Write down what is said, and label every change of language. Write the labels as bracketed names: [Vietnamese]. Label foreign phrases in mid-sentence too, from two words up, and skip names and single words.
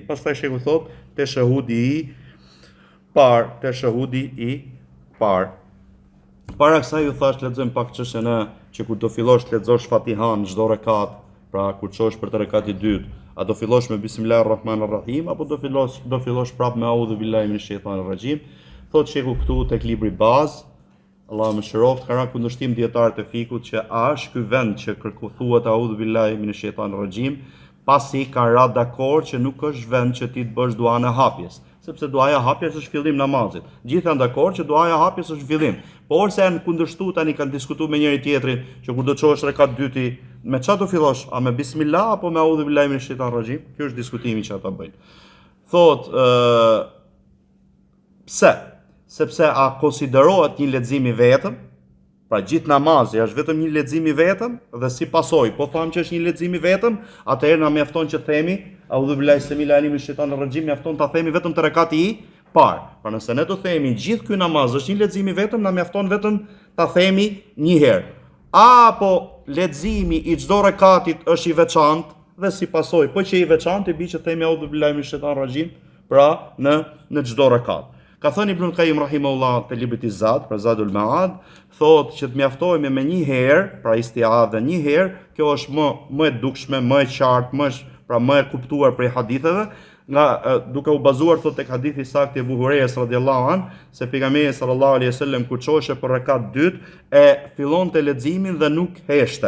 [Albanian] Pastaj shehu thot teshahudi i parë. Para kësaj ju thash lexojmë pak çështjen që kur do fillosh të lexosh Fatihan çdo rekat, pra kur çosh për të rekatin e dytë, a do fillosh me Bismillahirrahmanirrahim apo do fillosh prap me [Arabic] أعوذ بالله من الشيطان الرجيم. [Albanian] Thot shehu këtu tek libri bazë, Allah më shiroft, ka rënë kundërshtim dietarët e fikut që a është ky vend që thuhet [Arabic] أعوذ بالله من الشيطان الرجيم, [Albanian] pasi kanë ra dakord që nuk është vend që ti të bësh duan e hapjes, sepse duaja hapjes është fillim namazit. Gjithë janë dakord që duaja hapjes është fillim. Por se janë kundërshtuar tani, kanë diskutuar me njëri tjetrin që kur do të çosh rekat dyti, me çfarë do fillosh? A me bismillah apo me [Arabic] أعوذ بالله من الشيطان الرجيم? [Albanian] Ky është diskutimi që ata bëjnë. Thot pse? Sepse a konsiderohet një lexim i vetëm? Pra gjithë namazi është vetëm një lexim i vetëm, dhe si pasojë, po them që është një lexim i vetëm, atëherë na mjafton që themi [Arabic] أعوذ بالله السميع العليم من الشيطان الرجيم, [Albanian] mjafton ta themi vetëm te rekati i parë. Pra nëse ne do themi gjithë ky namaz është një lexim i vetëm, na mjafton vetëm ta themi një herë. Apo leximi i çdo rekatit është i veçantë dhe si pasojë, po që i veçantë i bi që themi [Arabic] أعوذ بالله من الشيطان الرجيم, [Albanian] pra në çdo rekat. Ka thënë Ibn Qayyim rahimahullah te libri i Zad, pra Zadul Ma'ad, thotë që të mjaftohemi me një herë, pra istiadhe një herë, kjo është më e dukshme, më e qartë, më e kuptuar prej haditheve, nga duke u bazuar thotë tek hadithi saktë i Abu Hurajres [Arabic] رضي الله عن, [Albanian] se pejgamberi [Arabic] صلى الله عليه وسلم [Albanian] kur çohej për rekat dytë e fillonte leximin dhe nuk heshte.